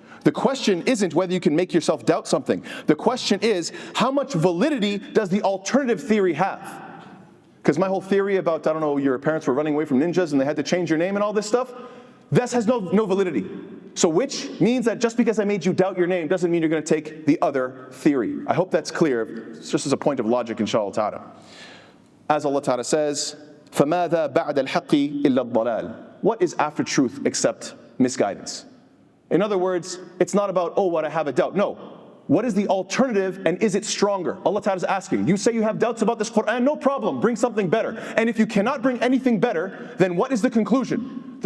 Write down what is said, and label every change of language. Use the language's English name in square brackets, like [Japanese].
[English] The question isn't whether you can make yourself doubt something. The question is, how much validity does the alternative theory have? Because my whole theory about, I don't know, your parents were running away from ninjas and they had to change your name and all this stuff, this has no validity. So which means that just because I made you doubt your name doesn't mean you're going to take the other theory. I hope that's clear. It's just as a point of logic, inshallah ta'ala. As Allah ta'ala says, [Arabic] فَمَاذَا بَعْدَ الْحَقِّ إِلَّا الضَّلَالِ. [English] What is after truth except misguidance? In other words, it's not about, oh, what, I have a doubt. No. What is the alternative, and is it stronger? Allah Ta'ala is asking. You say you have doubts about this Quran, no problem, bring something better. And if you cannot bring anything better, then what is the conclusion?